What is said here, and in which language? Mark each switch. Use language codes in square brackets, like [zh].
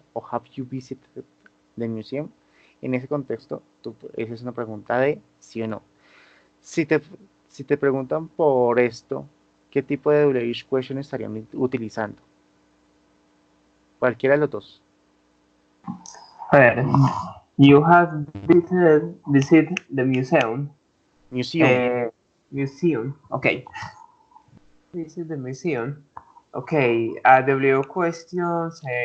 [en] O have you visited the museum? [es] En ese contexto, esa es una pregunta de sí o no. Si te, si te preguntan por esto, ¿qué tipo de WH question estarían utilizando? Cualquiera de los dos. [en] You have visited the museum. Museum. Museum. Okay. Visit the museum. Okay. W questions.